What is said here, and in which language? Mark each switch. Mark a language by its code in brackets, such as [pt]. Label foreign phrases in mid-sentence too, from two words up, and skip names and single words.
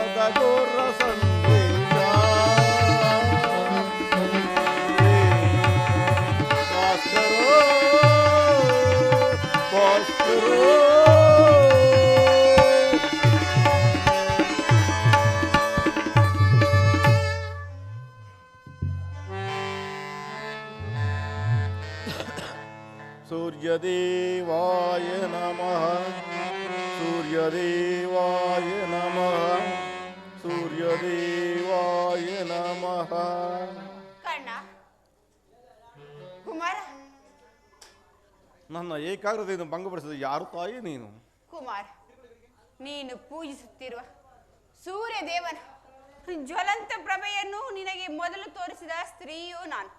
[sa] ಘೋರ ಸಂದೇಶ ಭಾಸ್ಕರೋ ಭಾಸ್ಕರೋ सूर्यदेवाय नमः सूर्यदेवाय नमः सूर्यदेवाय नमः [kn] ಕರ್ಣ ಕುಮಾರ ನನ್ನ ಏಕಾಗ್ರತೆಯನ್ನು ಭಂಗಪಡಿಸಿದ ಯಾರು ತಾಯಿ ನೀನು? ಕುಮಾರ, ನೀನು ಪೂಜಿಸುತ್ತಿರುವ ಸೂರ್ಯ ದೇವನ ಜ್ವಲಂತ ಪ್ರಭೆಯನ್ನು ನಿನಗೆ ಮೊದಲು ತೋರಿಸಿದ ಸ್ತ್ರೀಯು ನಾನು.